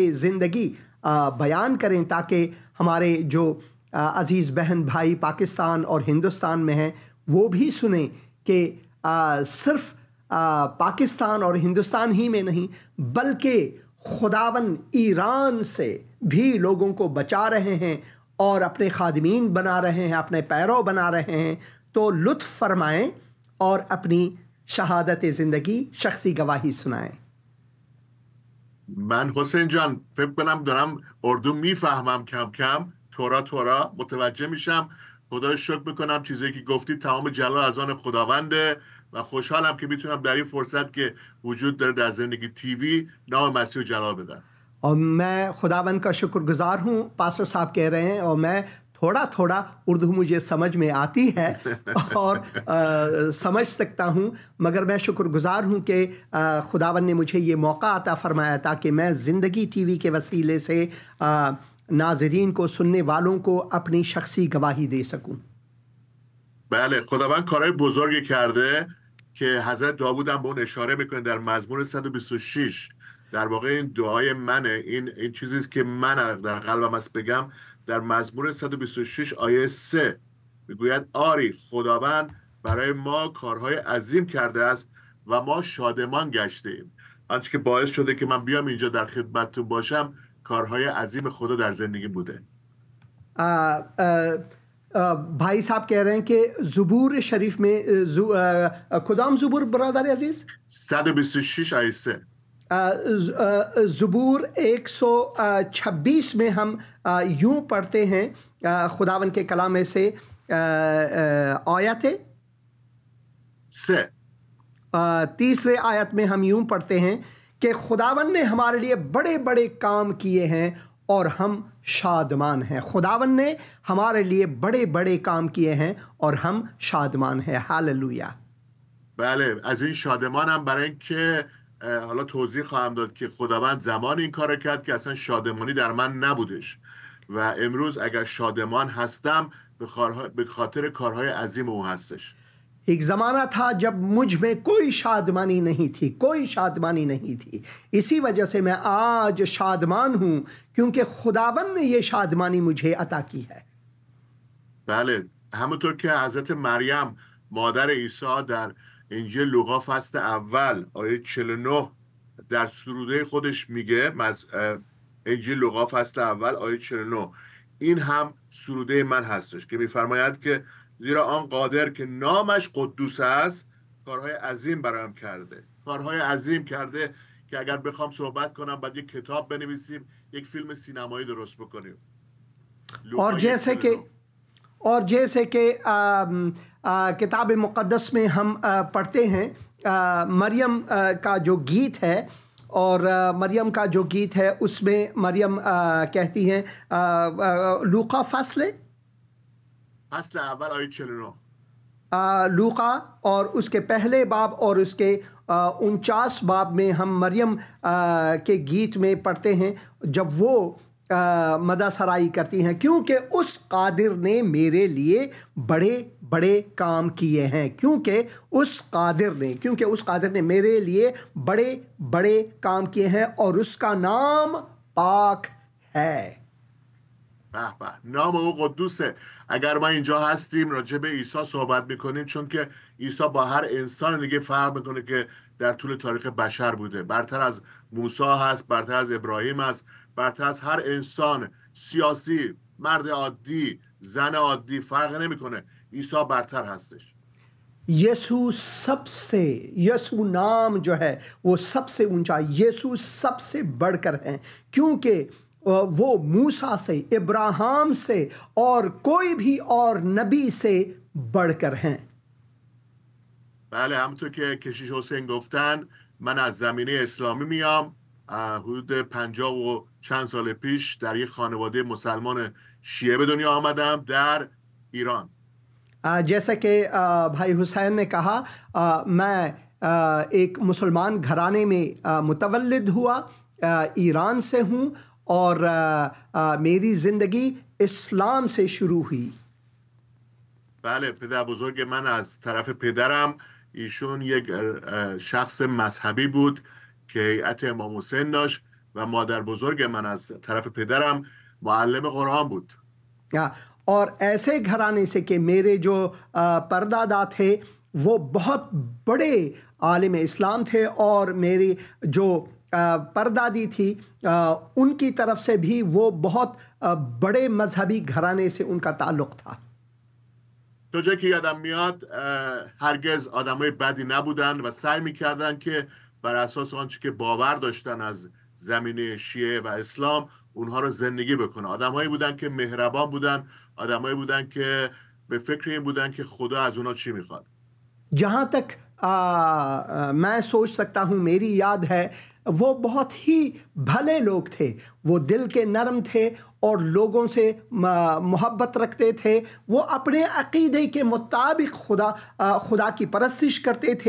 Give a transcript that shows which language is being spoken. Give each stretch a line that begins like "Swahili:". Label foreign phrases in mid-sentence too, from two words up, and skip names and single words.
Urdu: بیان کریں تاکہ ہمارے جو عزیز بہن بھائی پاکستان اور ہندوستان میں ہیں وہ بھی سنے کہ صرف پاکستان اور ہندوستان ہی میں نہیں بلکہ خداون ایران سے بھی لوگوں کو بچا رہے ہیں اور اپنے خادمین بنا رہے ہیں، اپنے پیروں بنا رہے ہیں. تو لطف فرمائیں اور اپنی شہادت زندگی شخصی گواہی سنائیں.
Persian: من حسین جان فکر کنم دارم اردو میفهمم کم کم، تورا متوجه میشم. خدا رو شکر میکنم چیزایی که گفتی تمام جلال از آن خداونده و خوشحالم که میتونم در این فرصت که وجود داره در زندگی تیوی نام مسیح رو جلال بدم.
Urdu: اور میں خداوند کا شکرگزار ہوں۔ پاسٹر صاحب کہہ رہے ہیں اور میں تھوڑا تھوڑا اردو مجھے سمجھ میں آتی ہے اور سمجھ سکتا ہوں، مگر میں شکرگزار ہوں کہ خداوند نے مجھے یہ موقع عطا فرمایا تاکہ میں زندگی ٹی وی کے وسیلے سے ناظرین کو، سننے والوں کو اپنی شخصی گواہی دے سکوں.
Persian: بله، خداوند کارهای بزرگی کرده که حضرت داوود هم به اون اشاره میکنه در مزمور 126. در واقع این دعای منه، این چیزیست که من در قلبم هست بگم. در مزمور 126 آیه 3 میگوید آری خداوند برای ما کارهای عظیم کرده است و ما شادمان گشته ایم. آنچه که باعث شده که من بیام اینجا در خدمتتون باشم کارهای عظیم خدا در زندگی بوده.
Urdu: بھائی صاحب کہہ رہے ہیں کہ زبور شریف میں خدام زبور برادر عزیز
Persian: 126 آیه 3
Urdu: زبور 126 میں ہم یوں پڑھتے ہیں خداون کے کلام میں سے آیت ہے 3 آیت میں ہم یوں پڑھتے ہیں کہ خداون نے ہمارے لیے بڑے بڑے کام کیے ہیں اور ہم شادمان ہیں. خداون نے ہمارے لیے بڑے بڑے کام کیے ہیں اور ہم شادمان ہیں. हालेलुया.
Persian: بله، از این شادمانم برای اینکه حالا توضیح خواهم داد که خداوند زمان این کار کرد که اصلا شادمانی در من نبودش و امروز اگر شادمان هستم به خاطر کارهای عظیم او هستش.
Urdu: ایک زمانہ تھا جب مجھ میں کوئی شادمانی نہیں تھی. اسی وجہ سے میں آج شادمان ہوں کیونکہ خداون نے یہ شادمانی مجھے عطا کی ہے.
Persian: بله، همونطور که حضرت مریم مادر عیسی در انجیل لوقا فصل اول آیه 49 در سروده خودش میگه، انجیل لوقا فصل اول آیه 49 این هم سروده من هستش که میفرماید که زیرا آن قادر که نامش قدوس است کارهای عظیم برایم کرده. کارهای عظیم کرده که اگر بخوام صحبت کنم باید یک کتاب بنویسیم، یک فیلم سینمایی درست بکنیم.
Urdu: اور جیسے کہ کتاب مقدس میں ہم پڑھتے ہیں مریم کا جو گیت ہے اور مریم کا جو گیت ہے اس میں مریم کہتی ہیں لوقا فصلے
Persian: اول آیه 49
Urdu: لوقا اور اس کے پہلے باب اور اس کے 49 باب میں ہم مریم کے گیت میں پڑھتے ہیں جب وہ مداسرائی کرتی ہیں کیونکہ اس قادر نے میرے لیے بڑے بڑے کام کیے ہیں. کیونکہ اس قادر نے میرے لیے بڑے بڑے کام کیے ہیں اور اس کا نام پاک ہے.
Persian: نام او قدوسه. اگر ما اینجا هستیم راجع به عیسی صحبت میکنیم چون که عیسی با هر انسان دیگه فرق میکنه که در طول تاریخ بشر بوده. برتر از موسی هست، برتر از ابراهیم هست، برتر از هر انسان سیاسی، مرد عادی، زن عادی، فرق نمیکنه. عیسی برتر هستش.
Urdu: یسوع نام جو ہے وہ سب سے اونچا، یسوع سب سے بڑھ کر ہے کیونکہ وہ موسیٰ سے، ابراہیم سے اور کوئی بھی اور نبی سے بڑھ کر ہیں.
Persian: بله، همونطور که کشیش حسین گفتن من از زمینه اسلامی میام. حدود 50 و چند سال پیش در یک خانواده مسلمان شیعه به دنیا آمدم در ایران.
Urdu: جیسا کہ بھائی حسین نے کہا میں ایک مسلمان گھرانے میں متولد ہوا، ایران سے ہوں اور میری زندگی اسلام سے شروع ہوئی.
Persian: بله، پدر بزرگ من از طرف پدرم ایشون یک شخص مذهبی بود که هیئت امام حسین داشت و مادر بزرگ من از طرف پدرم معلم قرآن بود.
Urdu: اور ایسے گھرانے سے کہ میرے جو پردادا تھے وہ بہت بڑے عالم اسلام تھے، اور میری جو پردادی تھی ان کی طرف سے بھی وہ بہت بڑے مذہبی گھرانے سے ان کا تعلق تھا.
Persian: تا جایی که یادم میاد هرگز آدمای بدی نبودن و سعی میکردن که بر اساس آنچه که باور داشتن از زمینه شیعه و اسلام اونها رو زندگی بکنه. آدمایی بودن که مهربان بودن، آدمایی بودن که به فکر این بودن که خدا از اونها چی میخواد.
Urdu: جہاں تک میں سوچ سکتا ہوں، میری یاد ہے، وہ بہت ہی بھلے لوگ تھے. وہ دل کے نرم تھے اور لوگوں سے محبت رکھتے تھے. وہ اپنے عقیدے کے مطابق خدا کی پرستش کرتے تھے.